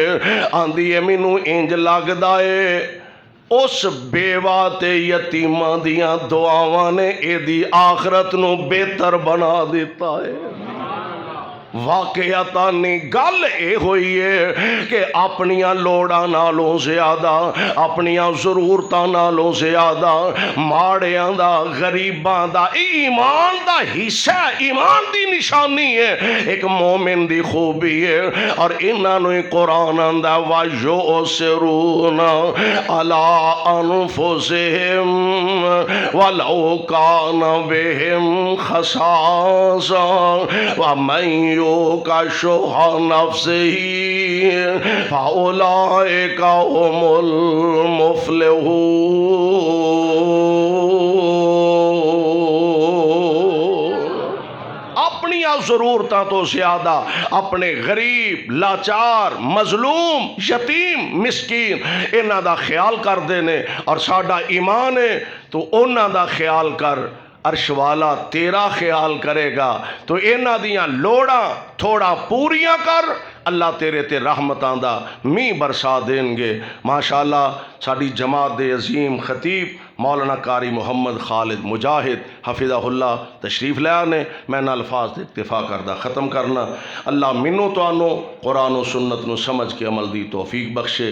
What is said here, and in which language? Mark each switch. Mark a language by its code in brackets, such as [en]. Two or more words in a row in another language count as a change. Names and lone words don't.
[pa] آندی ہے مینوں انج لگدا اے اس بیوہ تے یتیماں دیاں دعاواں نے اے دی آخرت نو بہتر بنا دیتا ہے۔ واقعتاً گل اے ہوئی ہے کہ اپنیاں لوڑاں نالوں زیادہ، اپنیاں ضرورتاں نالوں زیادہ ماڑیاں دا غریباں دا ایمان دا حصہ، ایمان دی نشانی ہے، ایک مومن دی خوبی ہے۔ اور انہاں نوں قرآن آندا [ar] وَيُؤْثِرُونَ عَلَىٰ أَنفُسِهِمْ وَلَوْ كَانَ بِهِمْ خَصَاصَةٌ وَمَن يُوقَ شُحَّ نَفْسِهِ فَأُولَٰئِكَ هُمُ الْمُفْلِحُونَ۔ [pa] اپنی ضرورتاں تو زیادہ اپنے غریب، لاچار، مظلوم، یتیم، مسکین انہاں دا خیال کر دینے، اور ساڈا ایمان ہے تو انہاں دا خیال کر، عرش والا تیرا خیال کرے گا، تو انہاں دیاں لوڑاں تھوڑا پوریاں کر، اللہ تیرے تے رحمتاں دا می برسا دیں گے۔ ماشاءاللہ ساڈی جماعت دے عظیم خطیب مولانا قاری محمد خالد مجاہد [ar] حفظہ اللہ [pa] تشریف لے آنے، میں نہ الفاظ دے اکتفا کردہ ختم کرنا۔ اللہ منوں تو آنو قرآن و سنت نو سمجھ کے عمل دی توفیق بخشے۔